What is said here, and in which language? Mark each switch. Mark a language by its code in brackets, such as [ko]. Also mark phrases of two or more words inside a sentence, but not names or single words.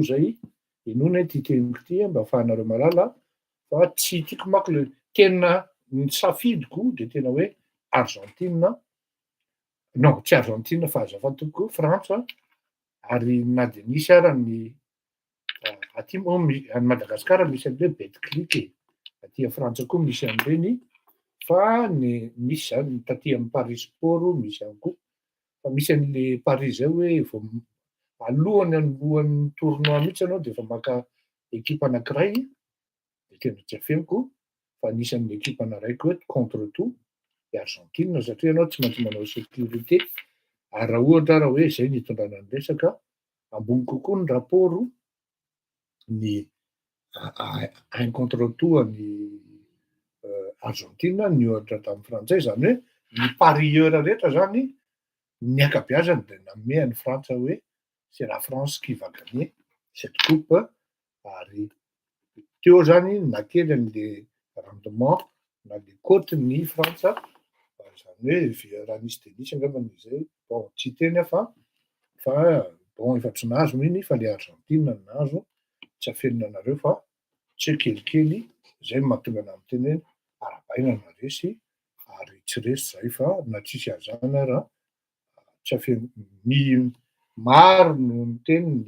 [mg] zay, inoana ty teniko ty mba ahafahanareo mahalala fa tsy tiako manko le tena nisafidiko dia tena hoe Argentine, non tsy Argentine fa azafady tompoko Frantsa, ary na dia nisy ara ny aty moa any Madagasikara misy an'le betclic aty Frantsa koa misy an'ireny fa ny misy zany taty amin'ny Paris Sport misy ihany koa fa misy an'le Paris zay hoe vao alohan'ny tournoi mihitsy ianao dia efa maka ekipa anankiray dia tena tsy afeniko fa anisan'ny ekipa anaraiky hoe [fr] contre tout [mg] i Argentine satria ianao tsy maintsy manao sécurité ary raha ohatra raha hoe zay ny hitondrana ny resaka ambony kokoa ny raporo ny [fr] un contre tout [mg] any Argentine ny ohatra tamin'ny frantsay, zany hoe ny parieur rehetra zany ny akabeazany dia nanome any Frantsa hoe [fr] c'est la France qui va gagner cette coupe [mg] ary teo zany na kely an'le rendement na le cote-ny Frantsa zany hoe raha nisy dia nisy angambany izay bon tsy teny fa bon efa tsy nahazo iny fa le Argentine no nahazo, tsy afenina anareo fa tsy hoe kelikely zay mahatonga ana amin'ny teny hoe arabaina naresy ary tsy resy zay fa na tsisy hazana raha tsy afenina maro no miteny